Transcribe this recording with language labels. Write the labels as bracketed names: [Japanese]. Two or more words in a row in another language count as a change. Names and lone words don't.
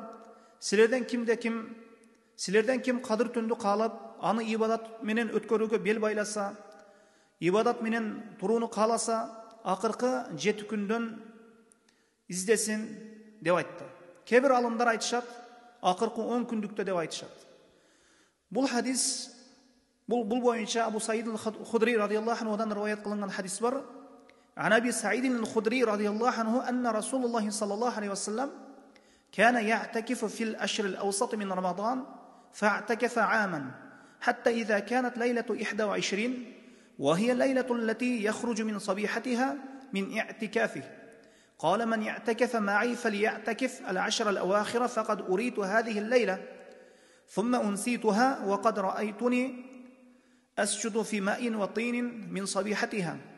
[Kyrgyz] Силерден ким Кадыр түндү каалап, аны ибадат менен өткөрүүгө бел байласа, ибадат менен турууну кааласа, акыркы 7 күндөн издесин" деп айтты. Кээ-бир алымдар айтышат, акыркы 10 күндүктө деп айтышат. Бул хадис Бул боюнча Абу Саид аль-Худри радияллаху анхудан риваят кылынган хадис бар. [Arabic] عن أبي سعيد الخدري رضي الله عنه أن رسول الله صلى الله عليه وسلم كان يعتكف في الأشهر الأوسط من رمضان فاعتكف عاما حتى إذا كانت ليلة 21 وهي الليلة التي يخرج من صبيحتها من اعتكافه قال من يعتكف معي فليعتكف العشر الأواخر فقد أريت هذه الليلة ثم أنسيتها وقد رأيتني أسجد في ماء وطين من صبيحتها